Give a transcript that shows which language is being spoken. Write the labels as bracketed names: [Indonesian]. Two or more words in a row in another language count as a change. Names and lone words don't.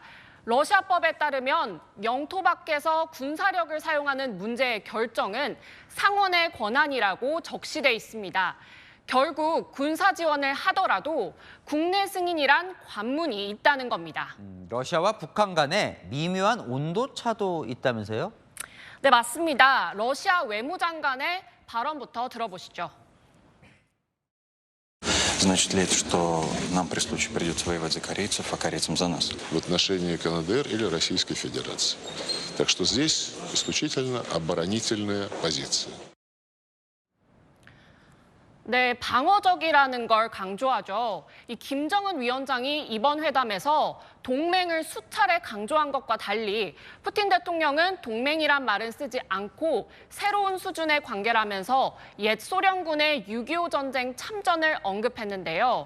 [Korean] 러시아법에 따르면 영토 밖에서 군사력을 사용하는 문제의 결정은 상원의 권한이라고 적시돼 있습니다. 결국 군사 지원을 하더라도 국내 승인이란 관문이 있다는 겁니다. 러시아와 북한 간에 미묘한 온도차도 있다면서요? 네, 맞습니다. 러시아 외무장관의 발언부터 들어보시죠. [Russian] Значит ли это, что нам при случае придется воевать за корейцев, а корейцам за нас? В отношении КНДР или Российской Федерации. Так что здесь исключительно оборонительная позиция. [Korean] 네, 방어적이라는 걸 강조하죠. 이 김정은 위원장이 이번 회담에서 동맹을 수차례 강조한 것과 달리 푸틴 대통령은 동맹이란 말은 쓰지 않고 새로운 수준의 관계라면서 옛 소련군의 6.25 전쟁 참전을 언급했는데요.